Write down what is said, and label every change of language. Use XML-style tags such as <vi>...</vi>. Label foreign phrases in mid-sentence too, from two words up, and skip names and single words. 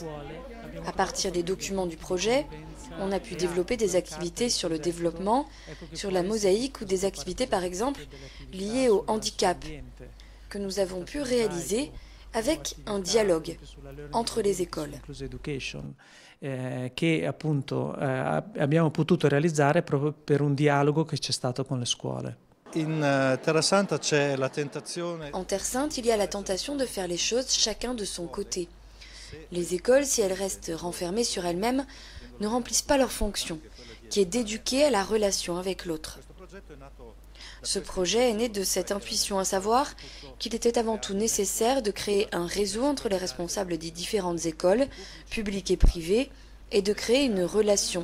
<fr>À partir des documents du projet, on a pu développer des activités sur le développement, sur la mosaïque ou des activités par exemple liées au handicap que nous avons pu réaliser avec un dialogue entre les écoles.</fr> <it>Che appunto abbiamo potuto realizzare proprio per un dialogo che c'è stato con le scuole. In Terra Santa c'è la tentazione.</it> <fr>En Terre Sainte, il y a la tentation de faire les choses chacun de son côté. Les écoles, si elles restent renfermées sur elles-mêmes, ne remplissent pas leur fonction, qui est d'éduquer à la relation avec l'autre. Ce projet est né de cette intuition, à savoir qu'il était avant tout nécessaire de créer un réseau entre les responsables des différentes écoles, publiques et privées, et de créer une relation.</fr>